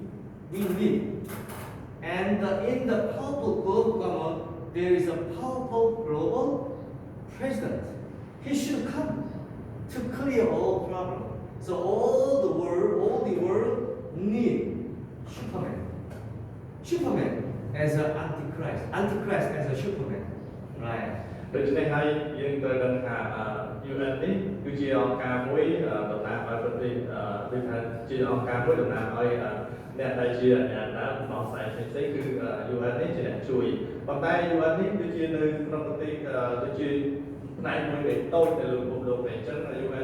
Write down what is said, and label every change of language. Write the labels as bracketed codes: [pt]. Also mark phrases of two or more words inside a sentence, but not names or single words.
[en] And in the powerful global government, there is a powerful global president. He should come to clear all problems. So all the world need Superman as an Antichrist as a Superman, right? [km] ដូច្នេះហើយយើងត្រូវដឹងថា UN នេះគឺជាអង្គការមួយតំណាងឲ្យប្រទេសដូចថាជាអង្គការមួយតំណាងឲ្យអ្នកដែលជាអ្នកដើមមកផ្សាយផ្សេង ៗគឺ UN នេះជាអ្នកជួយប៉ុន្តែ UN នេះគឺជានៅក្នុងប្រទេសដូចជាផ្នែកមួយដែលតូចនៅលើពិភពលោកនេះអញ្ចឹង UN